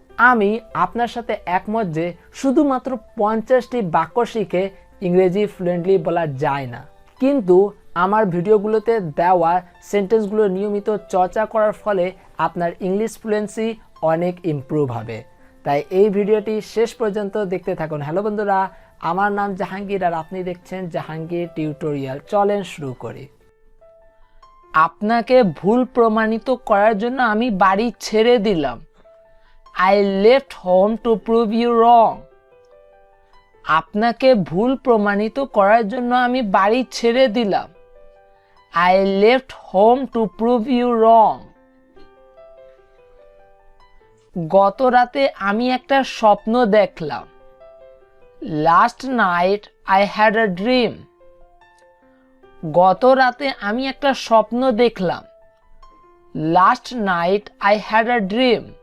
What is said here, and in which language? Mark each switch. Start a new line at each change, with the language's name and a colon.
Bangla: আমি আপনার সাথে একমত যে শুধুমাত্র 50টি বাক্য শিখে ইংরেজি ফ্লুয়েন্টলি বলা যায় না, কিন্তু আমার ভিডিওগুলোতে দেওয়া সেন্টেন্সগুলো নিয়মিত চর্চা করার ফলে আপনার ইংলিশ ফ্লুয়েন্সি অনেক ইমপ্রুভ হবে। তাই এই ভিডিওটি শেষ পর্যন্ত দেখতে থাকুন। হ্যালো বন্ধুরা, আমার নাম জাহাঙ্গীর আর আপনি দেখছেন জাহাঙ্গীর টিউটোরিয়াল। চলেন শুরু করি। আপনাকে ভুল প্রমাণিত করার জন্য আমি বাড়ি ছেড়ে দিলাম।
English: I left home to prove you wrong.
Bangla: আপনাকে ভুল প্রমাণিত করার জন্য আমি বাড়ি ছেড়ে দিলাম।
English: I left home to prove you wrong.
Bangla: গত রাতে আমি একটা স্বপ্ন দেখলাম।
English: Last night I had a dream.
Bangla: গত রাতে আমি একটা স্বপ্ন দেখলাম।
English: Last night I had a dream.